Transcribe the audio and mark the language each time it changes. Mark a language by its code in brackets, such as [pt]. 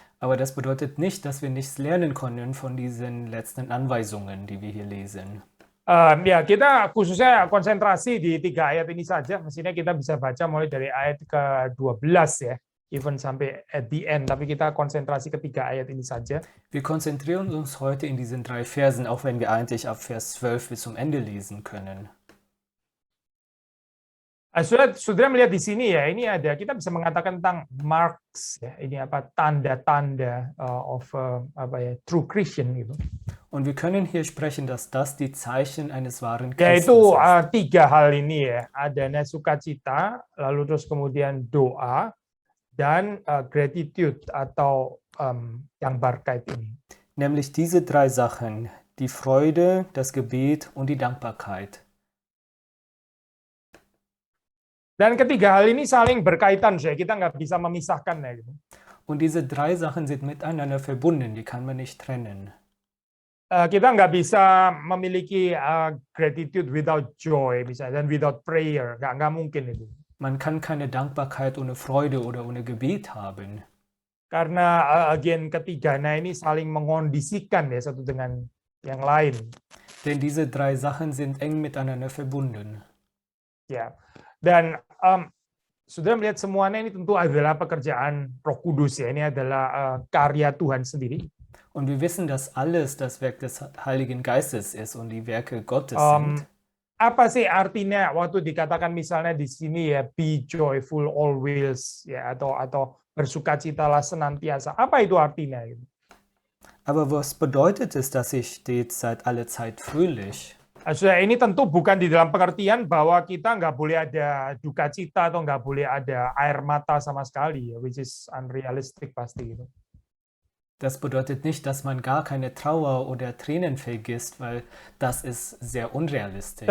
[de] Aber das bedeutet nicht, dass wir nichts lernen können von diesen letzten Anweisungen, die wir hier lesen. [id] Ya, kita khususnya konsentrasi di 3 ayat ini saja. Mestinya kita bisa baca mulai dari ayat ke-12 ya, even sampai [en] at the end. [id] Tapi kita konsentrasi ke 3 ayat ini saja. [de] Wir konzentrieren uns heute in diesen 3 Versen, auch wenn wir eigentlich ab Vers 12 bis zum Ende lesen können. [id] Saudara melihat di sini ya, ini ada, kita bisa mengatakan tentang marks ya, ini apa, tanda-tanda [en] of true Christian [id] gitu. [de] Und wir können hier sprechen, dass das die Zeichen eines wahren [id] Yaitu [de] Christen ist. [id] 3 hal ini ya, adanya sukacita, lalu terus kemudian doa, dan gratitude atau dankbarkeit ini. [de] Nämlich diese 3 Sachen, die Freude, das Gebet und die Dankbarkeit. [id] Dan ketiga hal ini saling berkaitan, kita nggak bisa memisahkan ya gitu. [de] Und diese 3 Sachen sind miteinander verbunden, die kann man nicht trennen. [id] Kita nggak bisa memiliki [en] gratitude without joy, [id] misalnya, dan [en] without prayer, [id] nggak mungkin itu. [de] Man kann keine Dankbarkeit ohne Freude oder ohne Gebet haben. [id] Karena again ketiganya ini saling mengondisikan ya satu dengan yang lain. [de] Denn diese 3 Sachen sind eng miteinander verbunden. [id] Ya, dan saudara melihat semuanya ini tentu adalah pekerjaan Roh Kudus ya. Ini adalah karya Tuhan sendiri. [de] Und wir wissen, dass alles das Werk des Heiligen Geistes ist und die Werke Gottes sind. [id] Apa sih artinya waktu dikatakan misalnya di sini ya [en] be joyful always [id] ya atau bersukacitalah senantiasa. Apa itu artinya gitu? [de] Aber was bedeutet es, dass ihr stets seid alle Zeit fröhlich? [id] Saudara, ini tentu bukan di dalam pengertian bahwa kita nggak boleh ada duka cita atau nggak boleh ada air mata sama sekali, [en] which is unrealistic [id] pasti gitu. [de] Das bedeutet nicht, dass man gar keine Trauer oder Tränen vergisst, weil das ist sehr unrealistisch.